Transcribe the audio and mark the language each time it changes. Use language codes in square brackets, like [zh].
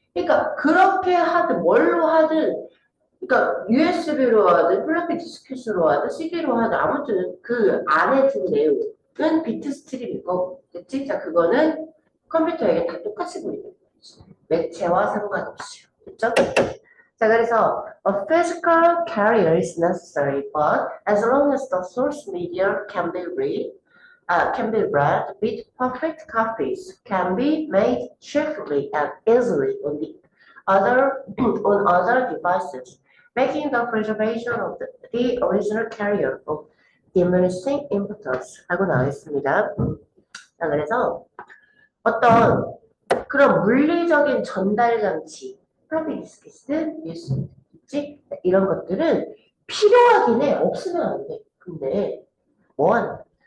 [ko] 그러니까 그렇게 하든 뭘로 하든 그러니까 USB로 하든 플로피 디스켓으로 하든 CD로 하든 아무튼 그 안에 든 내용은 비트 스트림일 거고 그치? 자 그거는 컴퓨터에게 다 똑같이 보이는 거지. 매체와 상관없이. 그쵸? 자 그래서 [en] a physical carrier is necessary, but as long as the source media can be read with perfect copies can be made swiftly and easily on other devices, making the preservation of the original carrier of diminishing importance [ko] 하고 나와 있습니다. 자, 그래서 어떤 그런 물리적인 전달 장치, 플로피 디스키스, 뉴스, 있지? 이런 것들은 필요하긴 해. 없으면 안 돼. 근데 뭐하나?